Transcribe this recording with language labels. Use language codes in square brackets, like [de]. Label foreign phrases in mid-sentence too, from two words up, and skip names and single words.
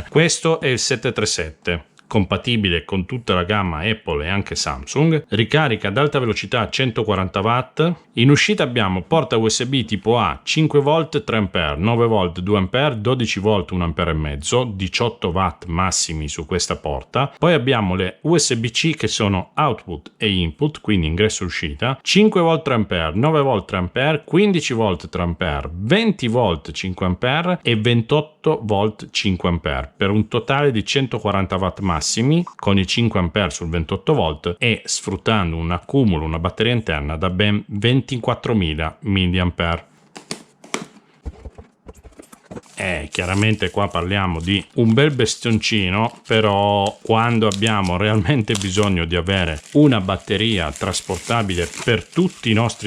[it] Questo è il 737. Compatibile con tutta la gamma Apple e anche Samsung, ricarica ad alta velocità 140 watt, in uscita abbiamo porta USB tipo A 5 volt 3 A, 9 volt 2 A, 12 volt 1 A e mezzo, 18 watt massimi su questa porta, poi abbiamo le USB-C che sono output e input, quindi ingresso e uscita, 5 volt 3 A, 9 volt 3 A, 15 volt 3 A, 20 volt 5 A e 28 volt 5 A, per un totale di 140 watt massimi con i 5 A sul 28 volt e sfruttando un accumulo, una batteria interna da ben 24.000 mAh. Chiaramente qua parliamo di un bel bastioncino, però quando abbiamo realmente bisogno di avere una batteria trasportabile per tutti i nostri